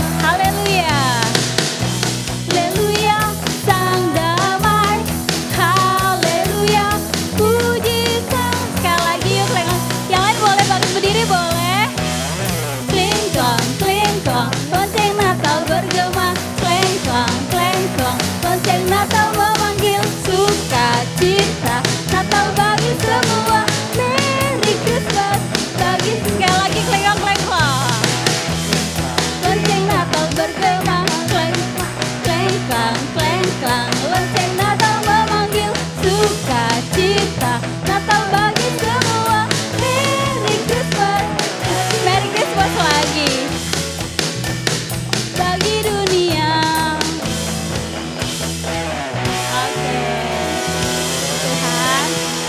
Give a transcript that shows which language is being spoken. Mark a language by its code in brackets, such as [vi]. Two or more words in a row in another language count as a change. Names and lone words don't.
[id] Haleluya, haleluya, sang damai. Haleluya, puji sang. Sekali lagi yuk, kleng. Yang lain boleh bangun berdiri, boleh. Kling klang, lonceng Natal bergema. Kleng klang, lonceng Natal memanggil sukacita. Natal bagi semua, [en] Merry Christmas [id] bagi. Sekali lagi kleng klang. Lonceng Natal bergema. Kleng klang, lonceng Natal memanggil sukacita. Natal bagi semua, [en] Merry Christmas. Merry Christmas [id] lagi bagi dunia. Oke, Tuhan.